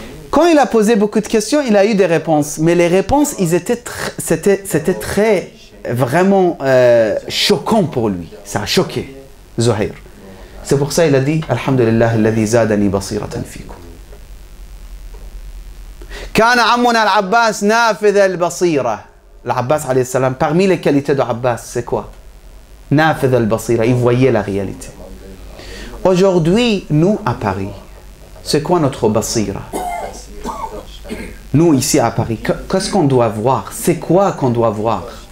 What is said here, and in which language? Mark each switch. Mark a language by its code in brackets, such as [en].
[fr] Quand il a posé beaucoup de questions, il a eu des réponses. Mais les réponses, c'était très, vraiment choquant pour lui. Ça a choqué Zuhayr. C'est pour ça qu'il a dit, [ar] Alhamdulillah, alladhi zadani basiratan fikum. كان عمنا العباس نافذ البصيرة. [fr] L'Abbas alayhi salam, parmi les qualités de Abbas, c'est quoi? [ar] نافذ البصيرة, [fr] il voyait la réalité. Aujourd'hui, nous à Paris, c'est quoi notre basira? Nous ici à Paris, qu'est-ce qu'on doit voir? C'est quoi qu'on doit voir?